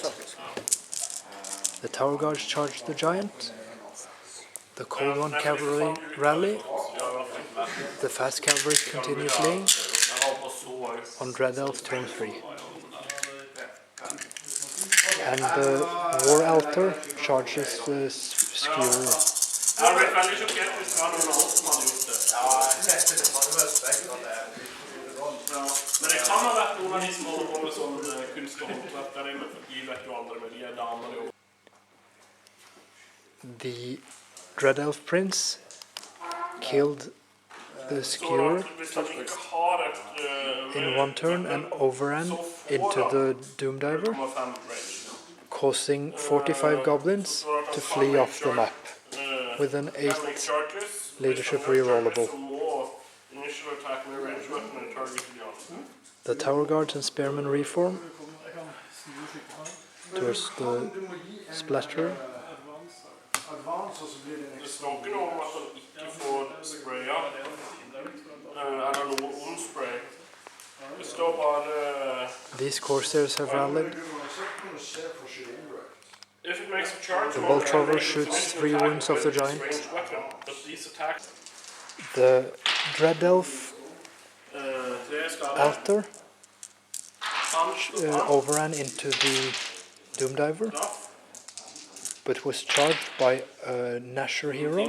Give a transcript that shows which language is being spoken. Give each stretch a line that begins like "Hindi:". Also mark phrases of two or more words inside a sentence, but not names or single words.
English: The tower guards charge the giant. The Cold One cavalry rally. The fast cavalry continue fleeing. On Dread Elf, turn 3. And the War Altar charges the skewerer.
Norwegian: Men det kan ha vært noen av de som holder på med sånn kunst og håndverk der inne, for de vet jo aldri med de damene jo.
English: The Dread Elf Prince killed the skewerer in one turn and overran into the Doom Diver, causing 45 goblins to flee off the map with an 8 leadership rerollable. The tower guards and spearmen reform towards the splatterer.
Norwegian: Det står ikke noe om at han ikke får spraya, eller noe om spray. Det står bare...
English: These Corsairs have rallied. If it makes a charge, the bolt thrower shoots 3 wounds off the giant. The Dread Elf altar overran into the Doom Diver, but was charged by a Gnasher hero.